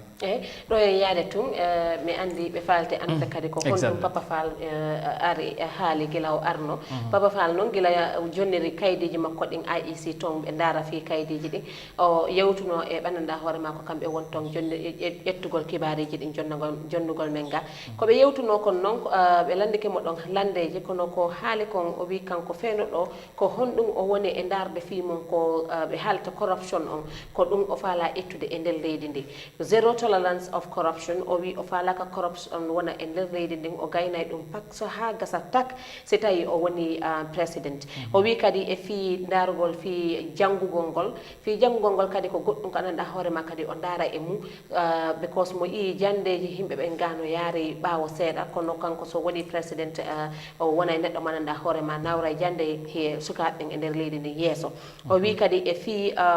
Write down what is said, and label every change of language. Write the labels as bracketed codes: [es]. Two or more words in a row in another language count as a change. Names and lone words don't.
[ff] do e yaade tum mi andi be falte ande kadi ko hondum Papa Faal ari haali gila o arno Papa Faal non gila jonniri kaydiji makko din IEC ton be ndara fi kaydiji din o yewtuno e bananda horema ko kambe won ton jonni ettugol kibareji din jonnugol menga ko be yewtuno kon non be landike mo don landeji kono ko haali kon o wi kanko feno do ko hondum o woni e ndarde fi mon ko be halta corruption on ko dum o faala ettude e ndel leydi ndi [en] zero tolerance of corruption [ff] o wi o faala ka corruption wona e ndel leydi ndi o gaynay dum pak so ha gasa tak se tawi o woni president o wi kadi e fi ndarugol fi jangugol gol kadi ko goddum ko anda hoore ma kadi o ndara e mu because mo yi jandeji himbe be ngano yaari bawo seeda kono kanko so woni president o wona e neddo mananda hoore ma nawra jande he sukaabe e nder leydi ndi yeso o wi kadi e fi